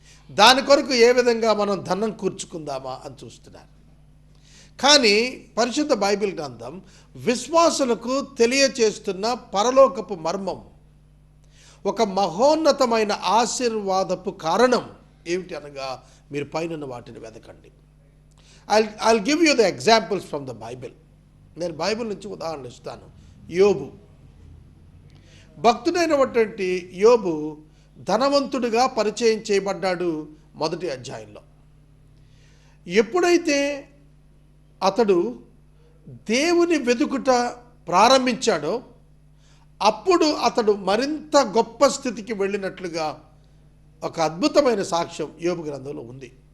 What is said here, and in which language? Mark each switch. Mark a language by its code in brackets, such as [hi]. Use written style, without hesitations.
[te] దాని కొరకు ఏ విధంగా మనం ధనం కూర్చుకుందామా అని చూస్తున్నారు. కానీ పరిశుద్ధ బైబిల్ గ్రంథం విశ్వాసులకు తెలియచేస్తున్న పరలోకపు మర్మం, ఒక మహోన్నతమైన ఆశీర్వాదపు కారణం ఏమిటి అనగా, మీరు పైన వాటిని వెతకండి. [en] I'll give you the examples from the Bible. [te] నేను బైబిల్ నుంచి ఉదాహరణ ఇస్తాను. యోబు, భక్తుడైనటువంటి యోబు ధనవంతుడిగా పరిచయం చేయబడ్డాడు 1వ అధ్యాయంలో. ఎప్పుడైతే అతడు దేవుని వెతుకుట ప్రారంభించాడో అప్పుడు అతడు మరింత గొప్ప స్థితికి వెళ్ళినట్లుగా ఒక అద్భుతమైన సాక్ష్యం యోబు గ్రంథంలో ఉంది.